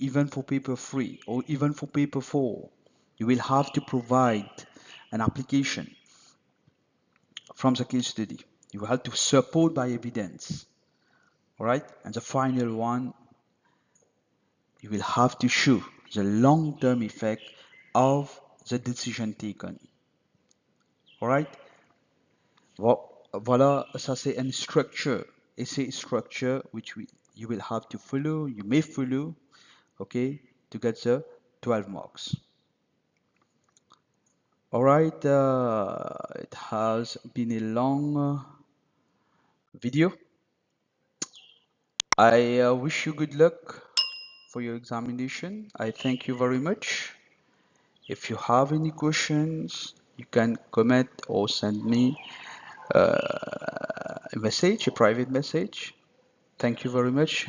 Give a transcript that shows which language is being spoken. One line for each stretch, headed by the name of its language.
English: Even for paper 3 or even for paper 4, you will have to provide an application from the case study. You will have to support by evidence. All right, and the final one, you will have to show the long-term effect of the decision taken. All right,
French: voilà, ça c'est une structure,
English: et c'est une structure which you will have to follow, you may follow, okay, to get the 12 marks. All right, it has been a long video. I wish you good luck for your examination. I thank you very much. If you have any questions, you can comment or send me a message, a private message. Thank you very much.